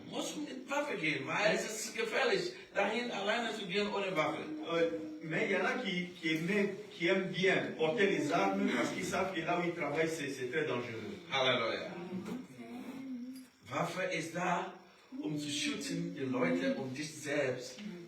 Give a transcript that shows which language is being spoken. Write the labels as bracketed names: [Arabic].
[German] Man muss mit Waffe gehen, weil es ist gefährlich, dahin alleine zu gehen ohne Waffe. [French] Mais il y en a qui aiment bien porter les armes parce qu'ils savent que là où ils travaillent, c'est très dangereux. [German] Halleluja. Waffe ist da, zu schützen die Leute und dich selbst.